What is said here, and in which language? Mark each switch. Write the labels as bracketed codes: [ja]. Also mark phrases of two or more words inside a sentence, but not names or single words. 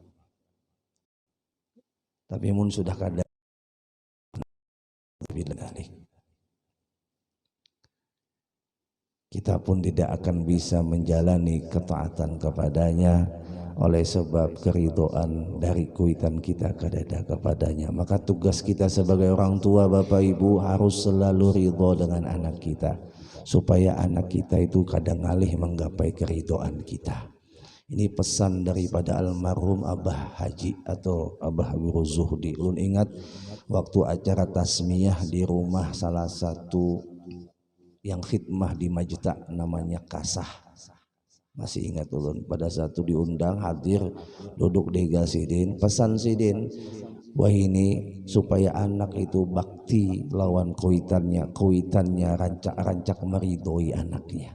[id] Tapi mun sudah kada, kita pun tidak akan bisa menjalani ketaatan kepadanya oleh sebab keridhaan dari kuitan kita kadada kepadanya. Maka tugas kita sebagai orang tua, Bapak Ibu, harus selalu ridho dengan anak kita, supaya anak kita itu kadang ngalih menggapai keridhaan kita. Ini pesan daripada almarhum Abah Haji atau Abah Guru Zuhdi. [bjn] Ulun ingat waktu acara tasmiyah di rumah salah satu yang khidmah di Majta, namanya Kasah. Masih ingat ulun, pada satu diundang hadir, duduk dega sidin, pesan sidin, wah ini supaya anak itu bakti lawan kuitannya rancak meridhoi anaknya.